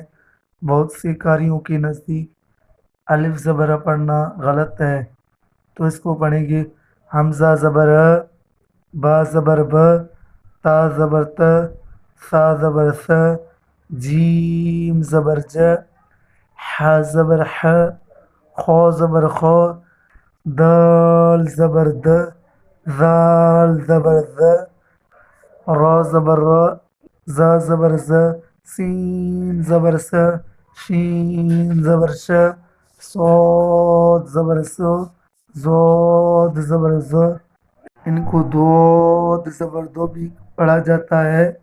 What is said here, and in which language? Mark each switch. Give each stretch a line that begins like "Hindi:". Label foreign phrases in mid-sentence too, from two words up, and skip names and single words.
Urdu: بہت سے قاریوں کے نزدیک الف زبر پڑھنا غلط ہے، تو اس کو پڑھیں گے حمزہ زبر ہ، با زبر ب، تا زبر ت، سا زبر س، جیم زبر ج، ح زبر ح، خو زبر خو، دال زبر د، ذال زبر ز، را زبر را، زا زبر ز، سین زبر س، شین زبر ش، صاد زبر سو، زاد زبر ز۔ ان کو دود زبر دو بھی پڑھا جاتا ہے۔